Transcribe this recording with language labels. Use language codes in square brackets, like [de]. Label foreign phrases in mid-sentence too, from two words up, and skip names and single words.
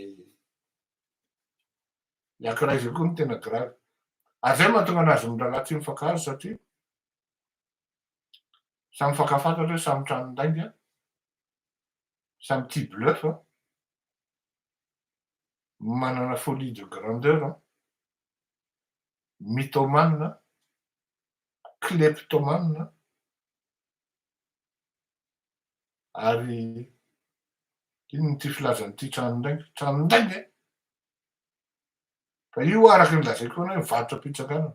[mg] Le ankiray zay koa ny tena gravy. Ary zay mahatonga anazy mirahalahy tsy mifankahazo satria samy fankafantatra hoe samy tranon-dainga, samy tia bluff, manana [fr] folie de grandeur, mythomane, kleptomane, [mg] ary ino ty filazan'ity tranon-dainga fa io araky ny lazaiko hoe mivarotra am-pitsanganana.